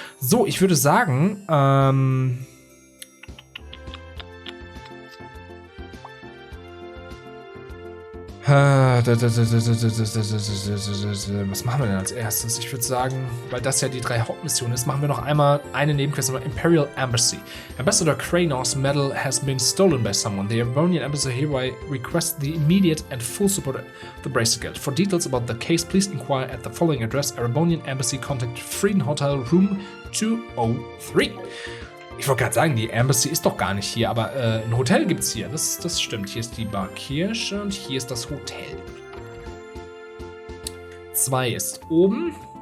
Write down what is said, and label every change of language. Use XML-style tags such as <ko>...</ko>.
<de>So, ich würde sagen, was machen wir denn als erstes? Ich würde sagen, weil das ja die 3 Hauptmissionen ist, machen wir noch einmal eine Nebenquest über Imperial Embassy.</de> <en>Ambassador Kranos' medal has been stolen by someone. The Arabonian Embassy hereby requests the immediate and full support of the Bracer Guild. For details about the case, please inquire at the following address: Arabonian Embassy, contact Frieden Hotel Room 203.</en> <de>Ich wollte gerade sagen, die Embassy ist doch gar nicht hier, aber ein Hotel gibt's hier. Das stimmt. Hier ist die Bar Kirsche und hier ist das Hotel. 2 ist oben.</de>